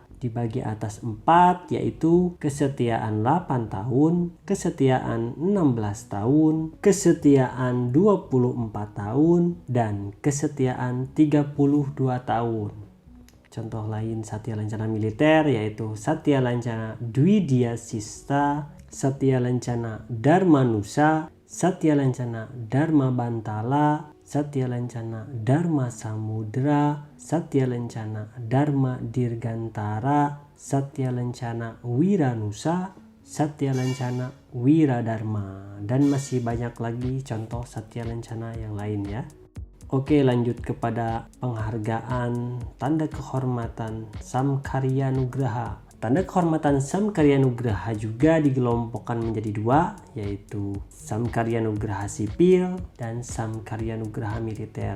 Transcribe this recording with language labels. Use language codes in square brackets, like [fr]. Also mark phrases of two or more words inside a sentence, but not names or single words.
[id] Dibagi atas 4, yaitu kesetiaan 8 tahun, kesetiaan 16 tahun, kesetiaan 24 tahun, dan kesetiaan 32 tahun. Contoh lain Satya Lencana militer yaitu Satya Lencana Dwidya Sista, Satya Lencana Dharmanusa, Satya Lencana Dharma Bantala, Satya Lencana Dharma Samudra, Satya Lencana Dharma Dirgantara, Satya Lencana Wiranusa, Satya Lencana Wiradharma, dan masih banyak lagi contoh Satya Lencana yang lain ya. Oke, lanjut kepada penghargaan tanda kehormatan Samkarya Nugraha. Tanda kehormatan Samkarya Nugraha juga dikelompokkan menjadi dua, yaitu Samkarya Nugraha sipil dan Samkarya Nugraha militer.